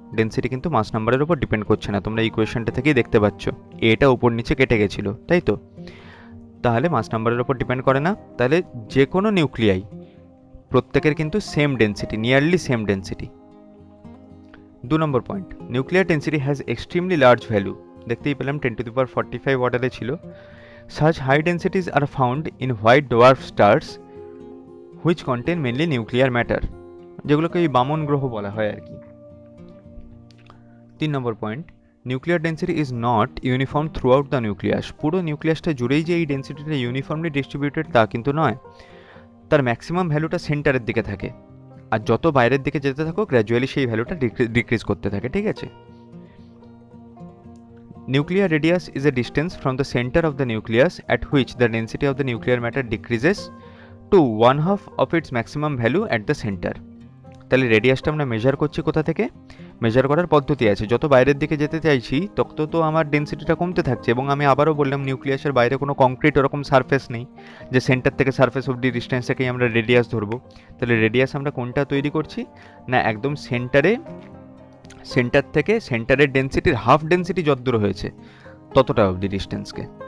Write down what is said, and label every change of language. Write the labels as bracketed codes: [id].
[bn] Density কিন্তু মাস নাম্বারের উপর ডিপেন্ড করছে না, তোমরা ইকুয়েশনটা থেকেই দেখতে পাচ্ছ এটা উপর নিচে কেটে গেছিলো, তাই তো, তাহলে মাস নাম্বারের উপর ডিপেন্ড করে না। তাহলে যে কোনো নিউক্লিয়াই প্রত্যেকের কিন্তু same density, nearly same density. 2 number point, [en] Nuclear density has extremely large value. [bn] দেখতেই পেলাম 10⁻45 অর্ডারে ছিল। [en] Such high densities are found in white dwarf stars which contain mainly nuclear matter, [bn] যেগুলোকে এই বামন গ্রহ বলা হয় আর কি। 3 নম্বর point, [en] Nuclear density is not uniform throughout the nucleus. [bn] পুরো নিউক্লিয়াসটা জুড়েই যে এই ডেন্সিটিটা ইউনিফর্মলি ডিস্ট্রিবিউটেড তা কিন্তু নয়, তার ম্যাক্সিমাম ভ্যালুটা সেন্টারের দিকে থাকে, আর যত বাইরের দিকে যেতে থাকো গ্র্যাজুয়ালি সেই ভ্যালুটা ডিক্রিজ করতে থাকে, ঠিক আছে। [en] Nuclear radius is a distance from the center of the nucleus at which the density of the nuclear matter decreases to 1/2 of its maximum value at the center. [bn] তাহলে রেডিয়াসটা আমরা মেজার করছি কোথা থেকে, মেজার করার পদ্ধতি আছে, যত বাইরের দিকে যেতে চাইছি তত তো আমার ডেন্সিটিটা কমতে থাকছে। এবং আমি আবারও বললাম নিউক্লিয়াসের বাইরে কোনো কংক্রিট ওরকম সারফেস নেই যে সেন্টার থেকে সারফেস অবধি ডিস্টেন্সটাকেই আমরা রেডিয়াস ধরবো। তাহলে রেডিয়াস আমরা কোনটা তৈরি করছি না, একদম সেন্টার থেকে সেন্টারের ডেন্সিটির হাফ ডেন্সিটি যতদূর হয়েছে ততটা অবধি ডিস্টেন্সকে।